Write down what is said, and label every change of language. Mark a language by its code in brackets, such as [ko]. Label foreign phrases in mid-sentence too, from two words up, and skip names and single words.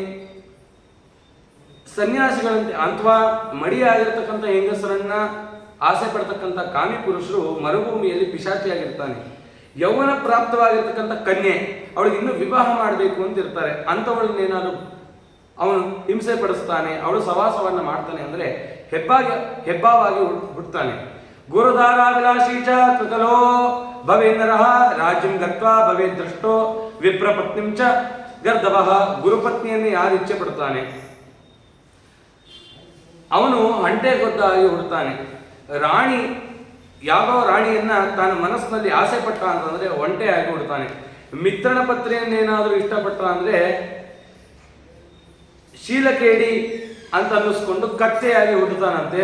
[kn] ಸನ್ಯಾಸಿಗಳಂತೆ ಅಥವಾ ಮಡಿಯಾಗಿರ್ತಕ್ಕಂಥ ಹೆಂಗಸರನ್ನ ಆಸೆ ಪಡ್ತಕ್ಕಂಥ ಕಾಮಿ ಪುರುಷರು ಮರುಭೂಮಿಯಲ್ಲಿ ಪಿಶಾಚಿಯಾಗಿರ್ತಾನೆ. ಯೌವನ ಪ್ರಾಪ್ತವಾಗಿರ್ತಕ್ಕಂಥ ಕನ್ಯೆ, ಅವಳಿಗೆ ಇನ್ನೂ ವಿವಾಹ ಮಾಡಬೇಕು ಅಂತ ಇರ್ತಾರೆ. ಅಂಥವಳನ್ನೇನಾದ್ರು ಅವನು ಹಿಂಸೆ ಪಡಿಸ್ತಾನೆ, ಅವಳು ಸವಾಸವನ್ನ ಮಾಡ್ತಾನೆ ಅಂದ್ರೆ ಹೆಬ್ಬಾವಾಗಿ ಹುಟ್ಟುತ್ತಾನೆ. [sa] ಗುರುಧಾರಾಭಿಲಾಷಿ ಚ ಕೃತಲೋ ಭವೇಂದ್ರಃ ರಾಜ್ಯಂ ಗತ್ವಾ ಭವೇ ದೃಷ್ಟೋ ವಿಪ್ರಪತ್ನಿಂ ಚ ಗರ್ಧವಃ. [kn] ಗುರುಪತ್ನಿಯನ್ನು ಯಾರು ಇಚ್ಛೆ ಪಡ್ತಾನೆ ಅವನು ಹಂಟೆಗೊದ್ದಾಗಿ ಹುಡ್ತಾನೆ. ರಾಣಿ ಯಾವ ರಾಣಿಯನ್ನ ತಾನು ಮನಸ್ಸಿನಲ್ಲಿ ಆಸೆ ಪಟ್ಟ ಅಂತಂದ್ರೆ ಒಂಟೆಯಾಗಿ ಹುಡ್ತಾನೆ. ಮಿತ್ರನ ಪತ್ನಿಯನ್ನೇನಾದರೂ ಇಷ್ಟಪಟ್ಟ ಅಂದ್ರೆ ಶೀಲಕೇಡಿ ಅಂತ ಅನ್ನಿಸ್ಕೊಂಡು ಕತ್ತೆಯಾಗಿ ಹುಟ್ಟುತ್ತಾನಂತೆ.